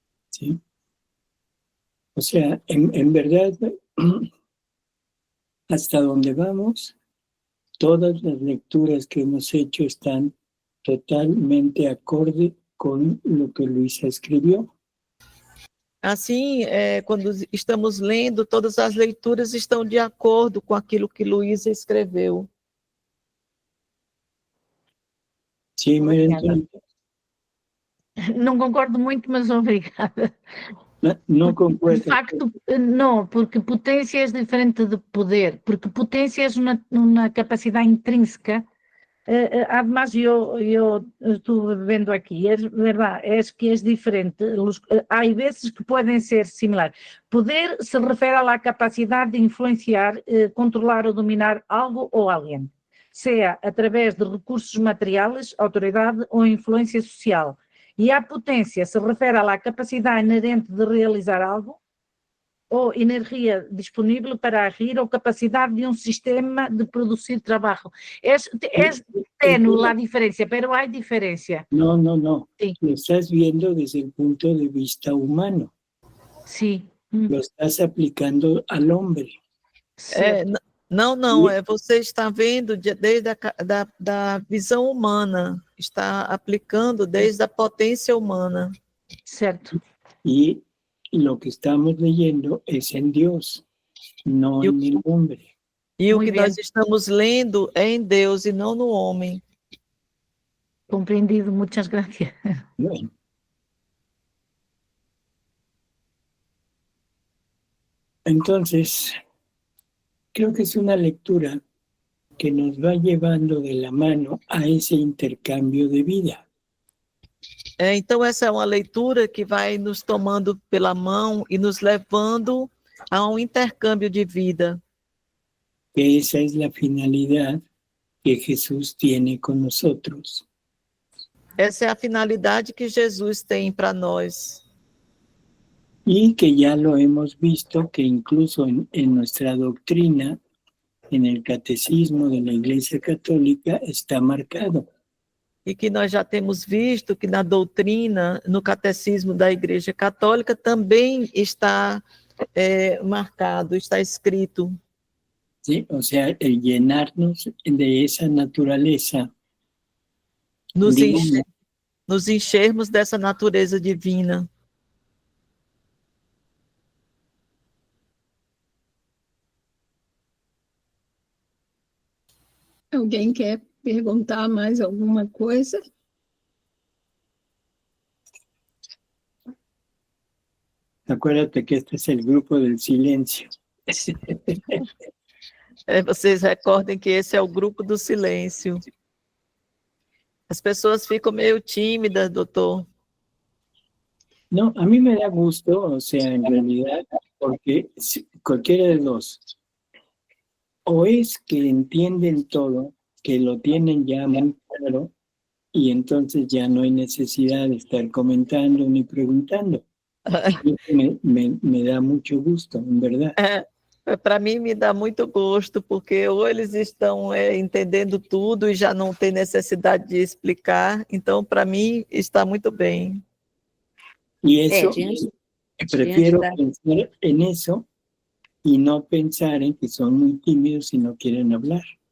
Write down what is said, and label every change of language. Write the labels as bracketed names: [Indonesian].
[Spanish] ¿Sí? O sea, en verdad, hasta donde vamos, todas las lecturas que hemos hecho están totalmente acorde con lo que Luisa escribió. [Portuguese] Assim, quando estamos lendo, todas as leituras estão de acordo com aquilo que Luísa escreveu. Sim, Maria Antônia. Não concordo muito, mas obrigada. Não concordo. De facto, não, porque potência é diferente de poder, porque potência é uma capacidade intrínseca. [Spanish] Además, yo estuve vendo aquí, es verdad, es que es diferente. Hay veces que pueden ser similares. Poder se refiere a la capacidad de influenciar, controlar o dominar algo o alguien, sea a través de recursos materiales, [Portuguese] autoridade ou influência social. E a potência se refere à capacidade inerente de realizar algo, ou energia disponível para agir, ou capacidade de sistema de produzir trabalho. É tenue a diferença, mas há diferença. [Spanish] No. Sí. Lo estás viendo desde el punto de vista humano. Sí. Lo estás aplicando al hombre. [Portuguese] Não, você está vendo desde da visão humana, está aplicando desde a potência humana. Certo. [Spanish] Y lo que estamos leyendo es en Dios, no en el hombre. [Portuguese] E o que nós estamos lendo é em Deus e não no homem. Compreendido, [Spanish] muchas gracias. Bueno. Entonces, creo que es una lectura que nos va llevando de la mano a ese intercambio de vida. [Portuguese] Então, essa é uma leitura que vai nos tomando pela mão e nos levando a intercâmbio de vida. [Spanish] Que esa es la finalidad que Jesús tiene con nosotros. [Portuguese] Essa é a finalidade que Jesus tem para nós. [Spanish] Y que ya lo hemos visto, que incluso en nuestra doctrina, en el catecismo de la Iglesia Católica, está marcado. [Portuguese] E que nós já temos visto que na doutrina, no catecismo da Igreja Católica, também está marcado, está escrito. [Spanish] Sí, o sea, el llenarnos de esa naturaleza, [Portuguese] nos enchermos dessa natureza divina. Alguém quer perguntar mais alguma coisa? [Spanish] Acuérdate que este es el grupo del silencio. [Portuguese] Vocês recordem que esse é o grupo do silêncio. As pessoas ficam meio tímidas, doutor. [Spanish] No, a mí me da gusto, o sea, en realidad, porque cualquiera de dos, o es que entienden todo, que lo tienen ya muy claro, y entonces ya no hay necesidad de estar comentando ni preguntando. Me da mucho gusto, en verdad. [Portuguese] Para mim me dá muito gosto, porque ou eles estão entendendo tudo e já não tem necessidade de explicar, então para mim está muito bem. [Spanish] Y eso, [Portuguese] diante [Spanish] prefiero [Portuguese] da- [Spanish] pensar en eso y no pensar en que son muy tímidos y no quieren hablar.